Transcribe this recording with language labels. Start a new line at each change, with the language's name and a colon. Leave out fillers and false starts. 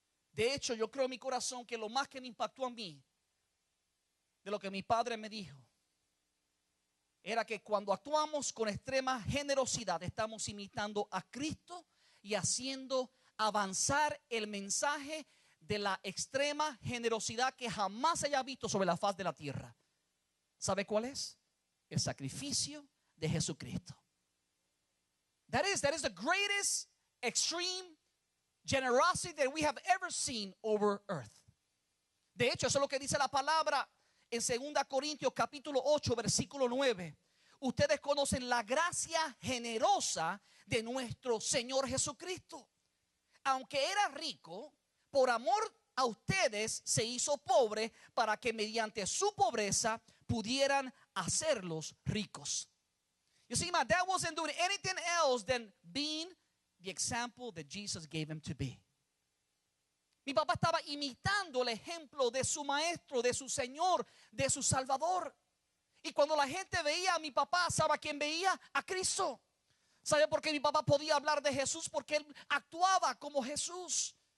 Spanish: De hecho, yo creo en mi corazón que lo más que me impactó a mí de lo que mi padre me dijo era que cuando actuamos con extrema generosidad estamos imitando a Cristo y haciendo avanzar el mensaje de la extrema generosidad que jamás se haya visto sobre la faz de la tierra. ¿Sabe cuál es? El sacrificio de Jesucristo.
English: That is the greatest extreme generosity that we have ever seen over earth.
Spanish: De hecho, eso es lo que dice la palabra en 2 Corintios capítulo 8 versículo 9. Ustedes conocen la gracia generosa de nuestro Señor Jesucristo. Aunque era rico, por amor a ustedes se hizo pobre para que mediante su pobreza pudieran hacerlos ricos.
English: You see, my dad wasn't doing anything else than being the example that Jesus gave him to be.
Spanish: Mi papá estaba imitando el ejemplo de su maestro, de su Señor, de su Salvador. Y cuando la gente veía a mi papá, ¿sabe a quién veía? A Cristo. ¿Sabe por qué mi papá podía hablar de Jesús? Porque él actuaba como Jesús.